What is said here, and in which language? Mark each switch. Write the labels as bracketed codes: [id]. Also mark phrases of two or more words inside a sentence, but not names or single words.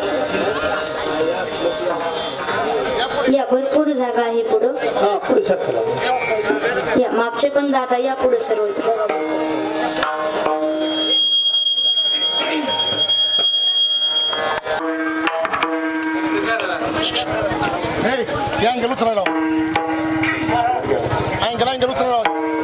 [mr] या भरपूर जागा आहे पुढं हा पुढे सरकला या मागचे पण दादा या पुढे सर्वजण [id] Yang gelut sana lo. Yang gelut sana lo.